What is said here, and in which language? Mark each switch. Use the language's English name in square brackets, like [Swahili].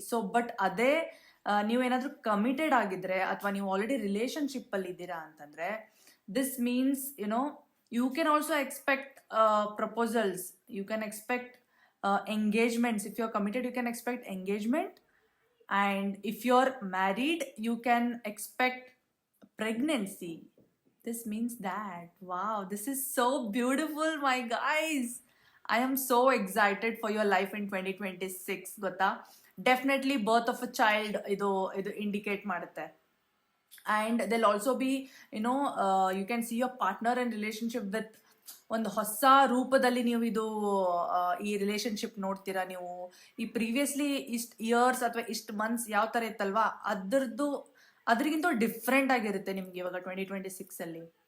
[Kannada] So but ಅದೇ ನೀವೇನಾದರೂ committed ಆಗಿದ್ರೆ ಅಥವಾ ನೀವು ಆಲ್ರೆಡಿ ರಿಲೇಶನ್ಶಿಪ್ಪಲ್ಲಿ ಇದ್ದೀರಾ ಅಂತಂದರೆ, [English] This means you can also expect proposals, you can expect engagements. If you are committed you can expect engagement. And if you are married you can expect pregnancy. This means that, wow, this is so beautiful, my guys. I am so excited for your life in 2026. [Kannada] ಗೊತ್ತಾ, definitely birth of a child ಇದು indicate ಮಾಡುತ್ತೆ. [English] and they'll also be you can see your partner in relationship with [Kannada] ಒಂದು ಹೊಸ ರೂಪದಲ್ಲಿ ನೀವು ಈ relationship ನೋಡ್ತೀರಾ. ನೀವು ಈ ಪ್ರೀವಿಯಸ್ಲಿ ಇಷ್ಟು ಇಯರ್ಸ್ ಅಥವಾ ಇಷ್ಟು ಮಂತ್ಸ್ ಯಾವ ಥರ ಇತ್ತಲ್ವಾ, ಅದ್ರಿಗಿಂತ ಡಿಫ್ರೆಂಟ್ ಆಗಿರುತ್ತೆ ನಿಮ್ಗೆ ಇವಾಗ 2026ಅಲ್ಲಿ.